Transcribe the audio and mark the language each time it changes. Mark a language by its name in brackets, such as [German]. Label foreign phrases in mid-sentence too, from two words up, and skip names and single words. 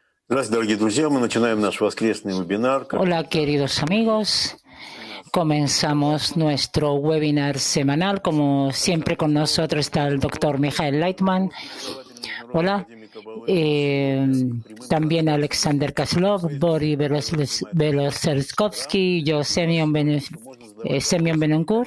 [Russian] Здравствуйте, дорогие друзья. Мы начинаем наш воскресный вебинар. [Spanish] Hola, queridos amigos. Comenzamos nuestro webinar semanal. Como siempre, con nosotros está el doctor Michael Leitman. Hola. También Alexander Kaslov, Boris Beloselskovsky, yo, Semyon Benoncourt.